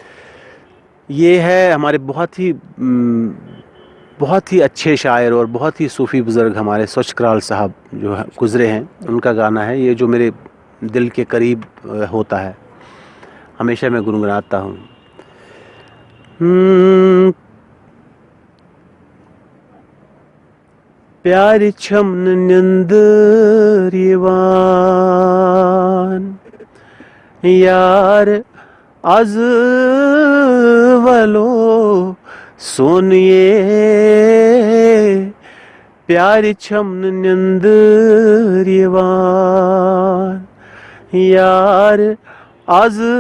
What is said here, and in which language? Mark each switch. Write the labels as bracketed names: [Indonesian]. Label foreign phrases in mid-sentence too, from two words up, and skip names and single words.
[Urdu] یہ ہے ہمارے بہت ہی اچھے شاعر اور بہت ہی صوفی بزرگ ہمارے سوچ کرال صاحب جو گزرے ہیں, ان کا گانا ہے یہ, جو میرے دل کے قریب ہوتا ہے, ہمیشہ میں گنگناتا ہوں. [Kashmiri] پیار چھمن نندر یوان یار از ولو سونیے, پیار چھمن نندر یوان یار از